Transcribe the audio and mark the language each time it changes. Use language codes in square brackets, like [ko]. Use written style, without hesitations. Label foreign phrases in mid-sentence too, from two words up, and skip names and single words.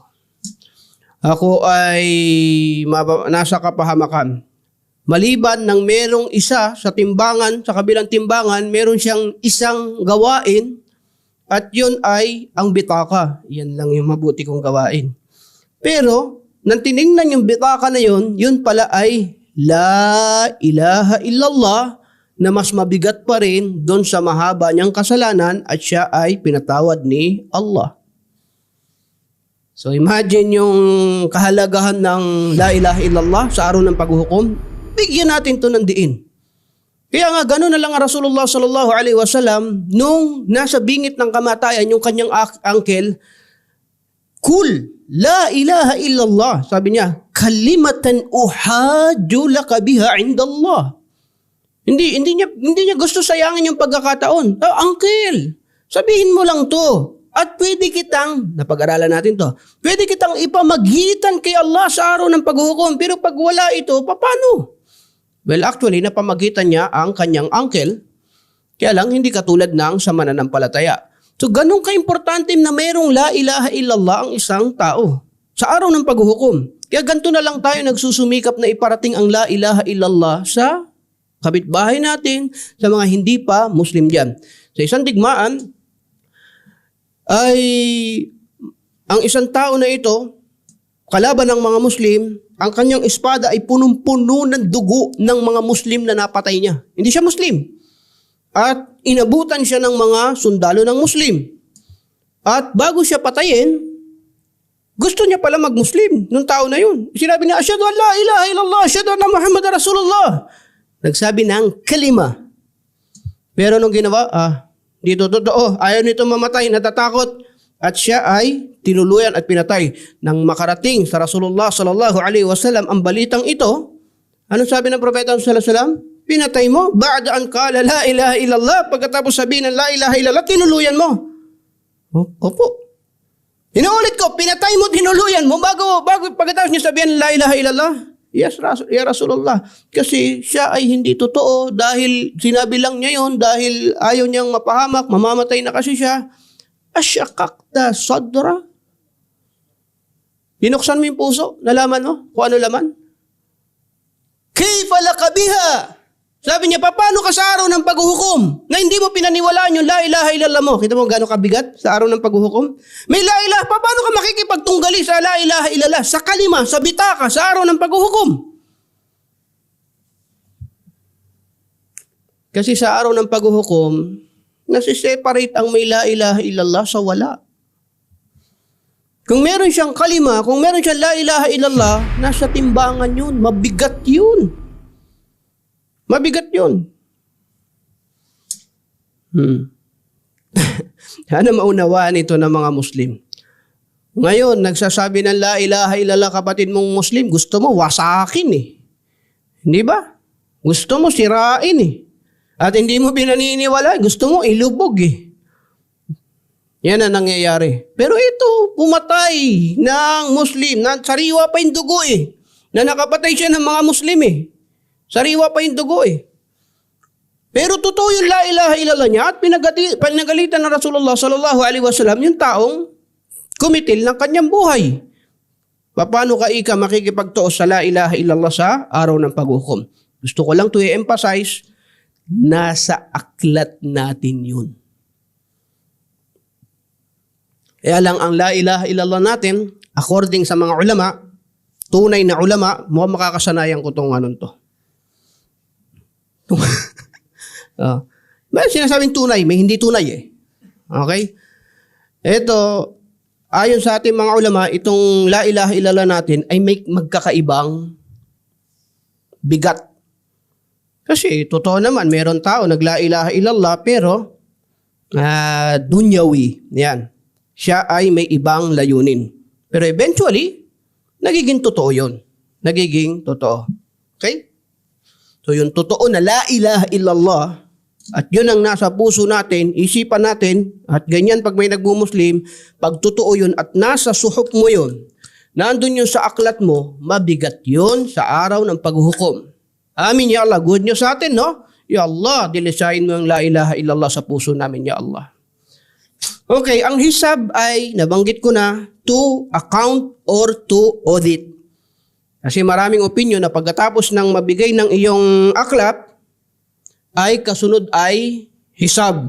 [tl] Ako ay nasa kapahamakan. Maliban ng merong isa sa timbangan, sa kabilang timbangan, meron siyang isang gawain at yun ay ang bitaka. Yan lang yung mabuti kong gawain. Pero, nang tinignan yung bitaka na yun pala ay [ar] لا إله إلا الله [tl] na mas mabigat pa rin doon sa mahaba niyang kasalanan at siya ay pinatawad ni Allah. [en] So imagine [tl] yung kahalagahan ng [ar] لا إله إلا الله [tl] sa araw ng paghuhukom. Bigyan natin to ng diin. Kaya nga gano'n na lang ang [ar] رسول الله صلى الله عليه وسلم [tl] nung nasa bingit ng kamatayan yung kanyang uncle, [ar] قل لا إله إلا الله. [tl] Sabi niya, [ar] كلمة أحاج لك بها عند الله. [tl] Hindi niya gusto sayangin yung pagkakataon. Uncle, sabihin mo lang to. At pwede kitang, napag-aralan natin to, pwede kitang ipamagitan kay Allah sa araw ng paghuhukom. Pero pag wala ito, paano? [en] Well, actually, [tl] napamagitan niya ang kanyang uncle. Kaya lang, hindi katulad ng sa mananampalataya. So, ganun ka-importante na mayroong [ar] لا إله إلا الله [tl] ang isang tao sa araw ng paghuhukom. Kaya ganito na lang tayo nagsusumikap na iparating ang [ar] لا إله إلا الله [tl] sa kapitbahay natin, sa mga hindi pa Muslim dyan. Sa isang digmaan, ay ang isang tao na ito, kalaban ng mga Muslim, ang kanyang espada ay punong-puno ng dugo ng mga Muslim na napatay niya. Hindi siya Muslim. At inabutan siya ng mga sundalo ng Muslim. At bago siya patayin, gusto niya pala mag-Muslim nung tao na yun. Sinabi niya, [ar] أشهد أن لا إله إلا الله، أشهد أن محمدا رسول الله. [tl] Nagsabi ng kalima. Pero nung ginawa, dito totoo, ayaw nito mamatay, natatakot. At siya ay tinuluyan at pinatay. Nang makarating sa [ar] رسول الله صلى الله عليه وسلم [tl] ang balitang ito, anong sabi ng Propeta [ar] صلى الله عليه وسلم? [tl] Pinatay mo, [ar] بعد أن قال لا إله إلا الله, [tl] pagkatapos sabihin ng [ar] لا إله إلا الله, [tl] tinuluyan mo. Opo. Inuulit ko, pinatay mo, tinuluyan mo, bago pagkatapos niya sabihin [ar] لا إله إلا الله. Yes, يا رسول الله. [tl] Kasi siya ay hindi totoo dahil sinabi lang niya yon dahil ayaw niyang mapahamak, mamamatay na kasi siya. [ar] أشققت صدره. [tl] Binuksan mo yung puso, nalaman mo kung ano laman? [ar] كيف لك بها? [tl] Sabi niya, paano ka sa araw ng paghuhukom na hindi mo pinaniwalaan yung [ar] لا إله إلا الله [tl] mo? Kita mo gano'ng kabigat sa araw ng paghuhukom? May [ar] لا إله, [tl] paano ka makikipagtunggali sa [ar] لا إله إلا الله? [tl] Sa kalima, sa bitaka, sa araw ng paghuhukom. Kasi sa araw ng paghuhukom, nasiseparate ang may [ar] لا إله إلا الله [tl] sa wala. Kung meron siyang kalima, kung meron siyang [ar] لا إله إلا الله, [tl] nasa timbangan yun, mabigat yun. Mabigat yun. Sana maunawaan ito ng mga Muslim. Ngayon, nagsasabi ng [ar] لا إله إلا الله [tl] kapatid mong Muslim, gusto mo wasakin Hindi ba? Gusto mo sirain At hindi mo pinaniniwala, gusto mo ilubog Yan ang nangyayari. Pero ito, pumatay ng Muslim, na sariwa pa yung dugo eh. Na nakapatay siya ng mga Muslim eh. Sariwa pa yung dugo eh. Pero totoo yung [ar] لا إله إلا الله [tl] niya at pinagalitan ng [ar] رسول الله صلى الله عليه وسلم [tl] yung taong kumitil ng kanyang buhay. Paano ka makikipagtuos sa [ar] لا إله إلا الله [tl] sa araw ng paghukom? Gusto ko lang to i-emphasize, nasa aklat natin yun. Kaya lang ang [ar] لا إله إلا الله [tl] natin, according sa mga ulama, tunay na ulama, mukhang makakasanayan ko itong to. May sinasabing tunay, may hindi tunay eh. Okay? Ito, ayon sa ating mga ulama, itong [ar] لا إله إلا الله [tl] natin ay may magkakaibang bigat. Kasi totoo naman, meron tao nag- [ar] لا إله إلا الله [tl] pero dunyawi. Yan. Siya ay may ibang layunin. Pero eventually, nagiging totoo yun. Nagiging totoo. Okay? So yung totoo na [ar] لا إله إلا الله, [tl] at yun ang nasa puso natin, isipan natin, at ganyan pag may nagmumuslim, pag totoo yun at nasa suhok mo yun, nandun yun sa aklat mo, mabigat yun sa araw ng paghuhukom. [ar] آمين, يا الله. [en] Good news [tl] sa atin, no? [ar] يا الله, [tl] dilisayin mo yung [ar] لا إله إلا الله [tl] sa puso namin, [ar] يا الله. [tl] Okay, ang hisab ay, nabanggit ko na, [en] to account or to audit. [tl] Kasi maraming opinion na pagkatapos ng mabigay ng iyong aklat, ay kasunod ay hisab.